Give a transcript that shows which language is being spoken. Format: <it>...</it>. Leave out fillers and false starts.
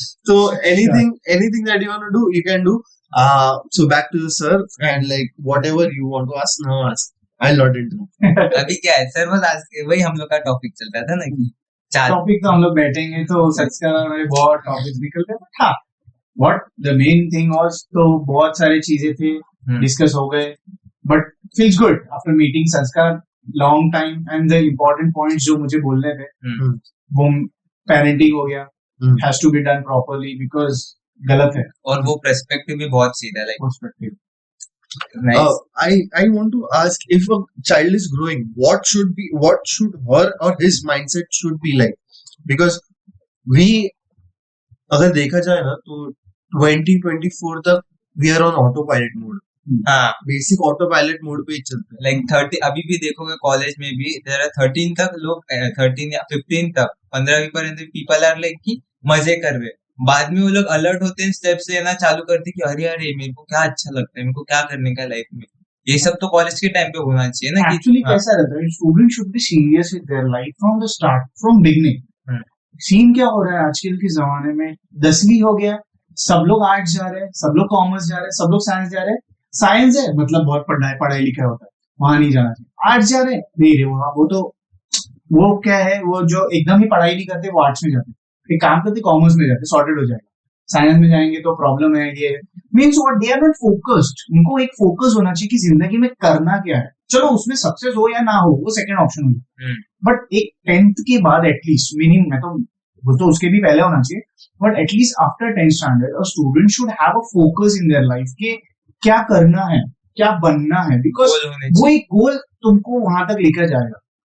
<en>So anything that you want to do, you can do. So back to the sir and like whatever you want to ask, now ask. I'll not interrupt.</en> <hi>अभी क्या है sir, बस आज वही हम लोग का topic चल रहा था ना कि टॉपिक तो हम लोग बैठेंगे तो सच का बहुत टॉपिक निकलते हैं. हाँ,</hi> <en>what the main thing was,</en> <hi>तो बहुत सारी चीजें थे, डिस्कस हो गए,</hi> <en>but feels good after meeting Sanskar long time, and the important points</en> <hi>जो मुझे बोलने थे वो पेरेंटिंग हो गया,</hi> <en>has to be done properly</en> <hi>because गलत है और वो पर्सपेक्टिव भी बहुत सीधा, like perspective. Nice.</hi> <en>I want to ask, if a child is growing, what should her or his mindset should be like? Because we,</en> <hi>अगर देखा जाए ना तो 2024 तक</hi> <en>we are on autopilot mode.</en> <hi>हाँ, बेसिक ऑटोपायलट मोड पे ही चलते हैं. लाइक 30 अभी भी देखोगे कॉलेज में भी देयर आर 13 तक लोग 13 या 15 तक 15वीं पर्यंत</hi> <en>people are like</en> <hi>कि मजे कर रहे. बाद में वो लोग अलर्ट होते हैं, स्टेप से ना चालू करते हैं कि अरे अरे मेरे को क्या अच्छा लगता है, मेरे को क्या करने का लाइफ में. ये सब तो कॉलेज के टाइम पे होना चाहिए ना. एक्चुअली कैसा रहता है,</hi> <en>Student should be serious with their life from the start, from beginning.</en> <hi>Scene क्या हो रहा है आजकल के जमाने में, 10वीं हो गया, सब लोग आर्ट्स जा रहे हैं, सब लोग कॉमर्स जा रहे हैं, सब लोग साइंस जा रहे हैं. साइंस है मतलब बहुत पढ़ाई लिखा होता है, वहां नहीं जाना चाहिए. आर्ट्स जा रहे हैं, नहीं रे वो तो वो क्या है, वो जो एकदम ही पढ़ाई नहीं करते वो आर्ट्स में जाते, फिर काम करते कॉमर्स में जाते, सॉर्टेड हो जाएगा. साइंस में जाएंगे तो प्रॉब्लम है.</hi> <en>ये means what, they are not focused.</en> <hi>उनको एक फोकस होना चाहिए कि जिंदगी में करना क्या है. चलो उसमें सक्सेस हो या ना हो वो सेकंड ऑप्शन हो, बट एक 10th के बाद एटलीस्ट, मीनिंग मैं तो वो तो उसके भी पहले होना चाहिए, but at least</hi> <en>after 10th standard a student should have a focus in their life</en> <hi>के क्या करना है, क्या बनना है, बिकॉज वो एक गोल तुमको वहां तक लेकर जाएगा.</hi>